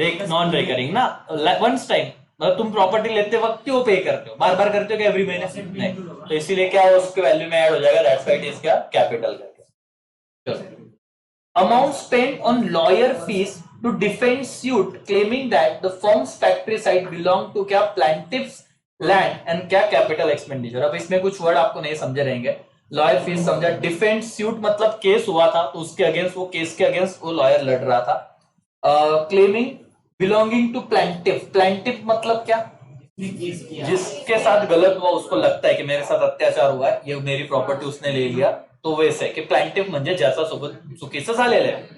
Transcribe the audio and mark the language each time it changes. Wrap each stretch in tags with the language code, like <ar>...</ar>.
<hi>Non recurring ना, once time, मतलब तुम प्रॉपर्टी लेते वक्त क्यों पे करते हो, बार बार करते हो क्या एवरी महीने? नहीं, तो इसीलिए क्या उसके वैल्यू में ऐड हो जाएगा.</hi> <en>that's why it is</en> <hi>क्या, कैपिटल करके.</hi> <en>Amount spent on lawyer fees to defend suit claiming that the firm's factory site belong to क्या plaintiff's land and क्या capital expenditure.</en> <hi>अब इसमें कुछ वर्ड आपको नहीं समझे रहेंगे. लॉयर फीस समझा, डिफेंड सूट मतलब केस हुआ था तो उसके अगेंस्ट, वो केस के अगेंस्ट वो लॉयर लड़ रहा था.</hi> <en>claiming belonging to plaintiff,</en> <hi>plaintiff मतलब क्या, जिसके साथ गलत हुआ, उसको लगता है कि मेरे साथ अत्याचार हुआ है, ये मेरी प्रॉपर्टी उसने ले लिया, तो वैसे की प्लेंटिफ</hi> <mr>म्हणजे ज्याचा सोबत चुकीचं झालेलं आहे.</mr>